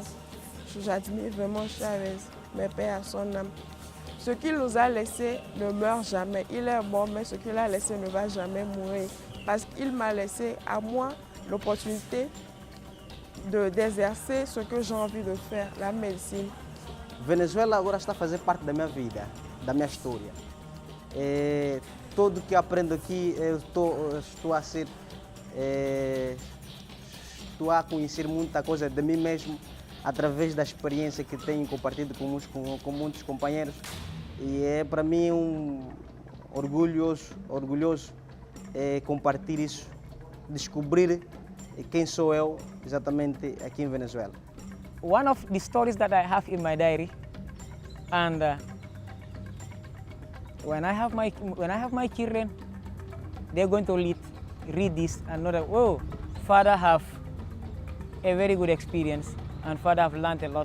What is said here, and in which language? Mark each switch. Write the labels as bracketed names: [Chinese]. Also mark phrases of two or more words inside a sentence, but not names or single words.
[French] J'admire vraiment Chavez, mais paix à son âme. Ce qu'il nous a laissé ne meurt jamais. Il est mort, mais ce qu'il a laissé ne va jamais mourir. Parce qu'il m'a laissé à moi l'opportunité d'exercer ce que j'ai envie de faire, la médecine. [Portuguese] Venezuela agora está a fazer parte da minha vida, da minha história. Tudo que aprendo aqui, estou a conhecer muita coisa de mim mesmo através da experiência que tenho compartilhado com muitos companheiros. E é para mim orgulhoso compartilhar isso, descobrir quem sou eu exatamente aqui em Venezuela. [English] One of the stories that I have in my diary, and when I have my children, they're going to read this and know that, oh, father have a very good experience and father have learned a lot.